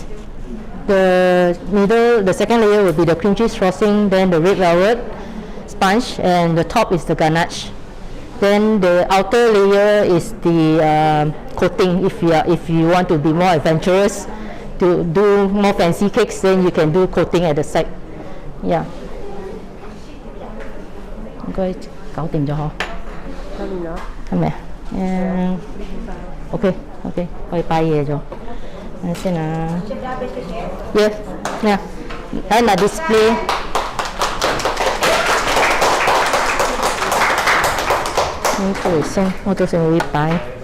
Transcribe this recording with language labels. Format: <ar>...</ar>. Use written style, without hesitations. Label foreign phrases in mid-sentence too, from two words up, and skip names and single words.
<en>The middle, the second layer will be the cream cheese frosting, then the red velvet sponge, and the top is the ganache. Then the outer layer is the coating. If you want to be more adventurous, to do more fancy cakes, then you can do coating at the side. Yeah.</en> <yue>應該搞掂咗嗬？搞掂咗。係咪啊？OK，可以擺嘢咗。等先啊。Yes， 呀，睇下 display。呢個衛生，我到時會擺。</yue>